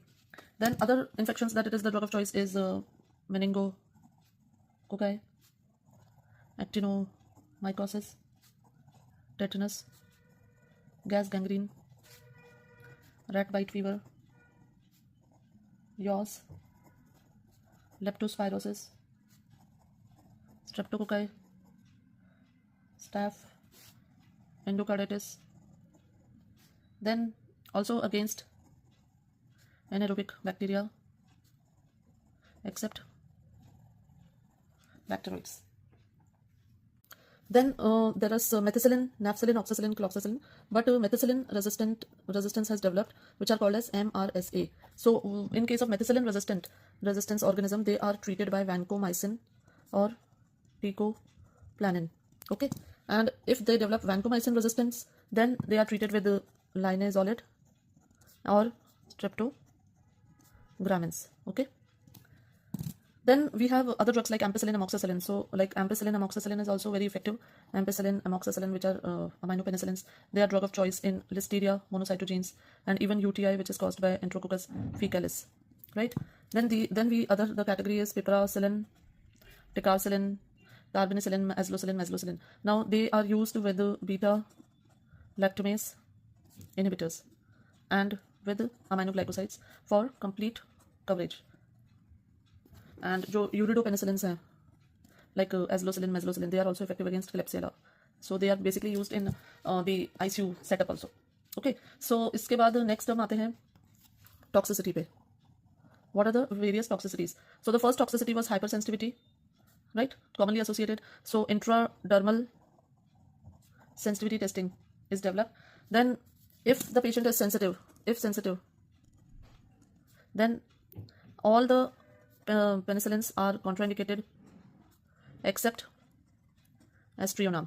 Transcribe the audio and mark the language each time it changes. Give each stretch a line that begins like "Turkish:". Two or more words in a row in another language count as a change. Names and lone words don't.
English: Then other infections that it is the drug of choice is meningococci, actinomycosis, tetanus, gas gangrene, rat bite fever, yaws, leptospirosis, streptococci, staph, endocarditis. Then also against anaerobic bacteria except bacteroids. Then there is methicillin, nafcillin, oxacillin, cloxacillin, but methicillin resistance has developed, which are called as MRSA. So in case of methicillin resistance organism, they are treated by vancomycin or teicoplanin. Okay, and if they develop vancomycin resistance, then they are treated with linezolid or streptogramins. Okay, then we have other drugs like ampicillin, amoxicillin. So like ampicillin, amoxicillin is also very effective. Ampicillin, amoxicillin, which are aminopenicillins, they are drug of choice in listeria monocytogenes and even UTI, which is caused by Enterococcus faecalis. Right, then the category is piperacillin, ticarcillin, carbanicillin, azlocillin, mezlocillin. Now they are used with beta-lactamase inhibitors and with aminoglycosides for complete coverage. And
Hindi: जो uridopenicillins हैं
English: like azlocillin, mezlocillin, they are also effective against Klebsiella. So they are basically used in the ICU setup also. Okay, so
Hindi: इसके बाद next हम आते हैं toxicity पे.
English: What are the various toxicities? So the first toxicity was hypersensitivity, right? Commonly associated. So intradermal sensitivity testing is developed. Then if the patient is sensitive, then all the penicillins are contraindicated except aztreonam.